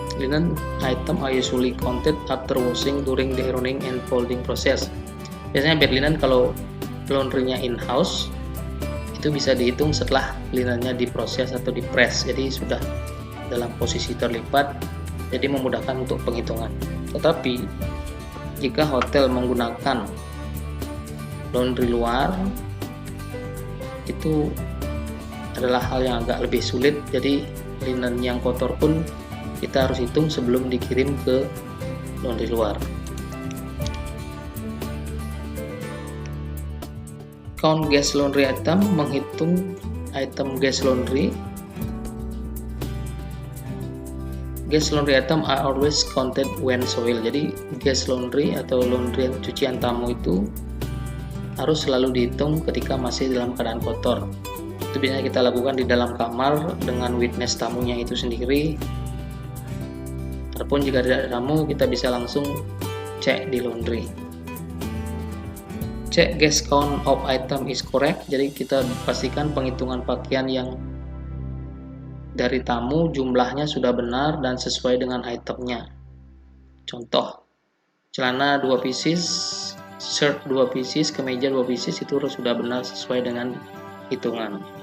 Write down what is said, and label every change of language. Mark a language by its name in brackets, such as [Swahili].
[English] Linen item are usually counted after washing during the ironing and folding process. [Indonesian] Biasanya bed linen kalau laundrynya in-house itu bisa dihitung setelah linennya diproses atau dipress, jadi sudah dalam posisi terlipat, jadi memudahkan untuk penghitungan. Tetapi jika hotel menggunakan laundry luar, itu adalah hal yang agak lebih sulit, jadi linen yang kotor pun kita harus hitung sebelum dikirim ke laundry luar. [English] Count gas laundry item, [Indonesian] menghitung item gas laundry. [English] Gas laundry item are always counted when soiled. [Indonesian] Jadi gas laundry atau laundry cucian tamu itu harus selalu dihitung ketika masih dalam keadaan kotor. Itu biasanya kita lakukan di dalam kamar dengan witness tamunya itu sendiri. Ataupun jika tidak ada tamu, kita bisa langsung cek di laundry. [English] Cek gas count of item is correct. [Indonesian] Jadi kita pastikan penghitungan pakaian yang dari tamu jumlahnya sudah benar dan sesuai dengan itemnya. Contoh, celana 2 pieces, shirt 2 pieces, kemeja 2 pieces, itu harus sudah benar sesuai dengan hitungan.